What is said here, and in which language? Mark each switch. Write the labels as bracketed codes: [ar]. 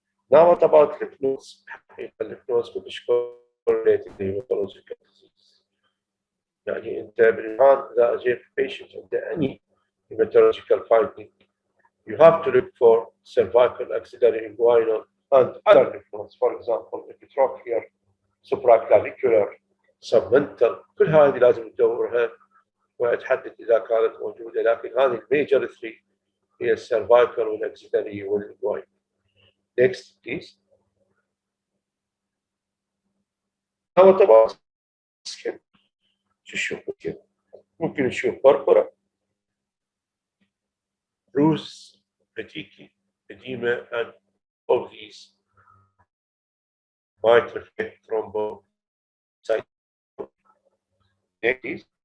[en] Now, what about lymph nodes? Lymph nodes could be correlated to hematological disease. [ar] يعني أنت بالآن إذا أجيت [en] patient عند any hematological finding, you have to look for cervical, axillary, inguinal, and other lymph nodes. For example, epitrophial, supraclavicular, submental. [ar] كل هذه لازم تدورها وتحدد إذا كانت موجودة. لكن هذه الميجر 3 هي [en] السيرفايكال والاكسيلري والانجوينال. Next, please. [ar] هو طبعا شو نشوف كده؟ ممكن نشوف بربرة، [en] bruise, fatigue, edema, and all these might reflect thrombocytopenia. Next, please.